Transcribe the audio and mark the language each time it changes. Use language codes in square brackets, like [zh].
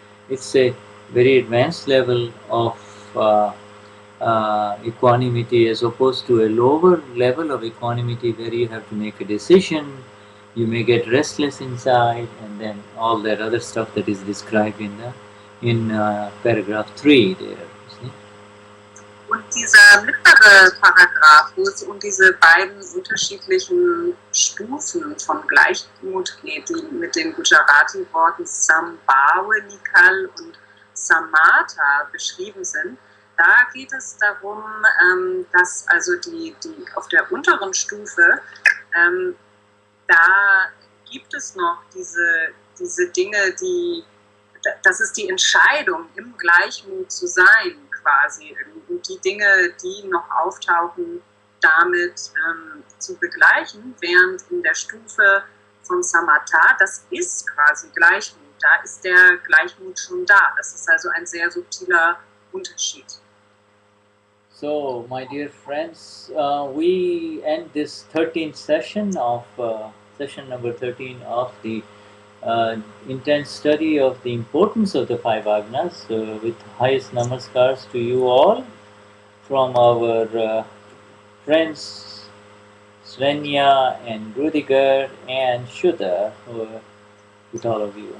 [en] It's a very advanced level of equanimity, as opposed to a lower level of equanimity where you have to make a decision, you may get restless inside, and then all that other stuff that is described in paragraph 3 there. See? [de] Und dieser mittlere Paragraph, wo es um diese beiden unterschiedlichen Stufen von Gleichmut geht, die mit den Gujarati-Worten Sambhawanikal und Samatha beschrieben sind, da geht es darum, dass also die auf der unteren Stufe, da gibt es noch diese Dinge, das ist die Entscheidung, im Gleichmut zu sein, quasi. Und die Dinge, die noch auftauchen, damit zu begleichen, während in der Stufe von Samatha, das ist quasi Gleichmut. Da ist der Gleichmut schon da. Das ist also ein sehr subtiler Unterschied. [en] So, my dear friends, we end this 13th session of session number 13 of the intense study of the importance of the 5 Agnas, with highest namaskars to you all from our friends Swenja and Ruediger and Shuddha, who are with all of you.